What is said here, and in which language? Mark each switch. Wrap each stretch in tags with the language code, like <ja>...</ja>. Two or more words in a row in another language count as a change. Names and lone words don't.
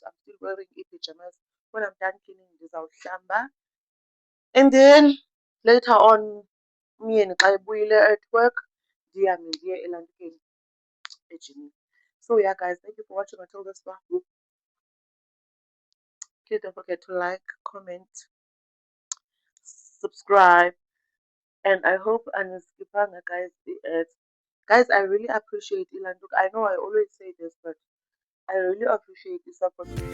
<en>I'm still wearing pajamas. When I'm done cleaning ndizawuhlamba, and then later on</en> <xh>umyeni xa ebuyile</xh> <en>at work</en> <xh>ndihambe ndiye elantukeni ejimini.</xh> <en>So yeah guys, thank you for watching until this far. Please don't forget to like, comment, subscribe, and I hope aniskipanga guys the ads. Guys, I really appreciate Ilanduk. I know I always say this, but I really appreciate the support.</en>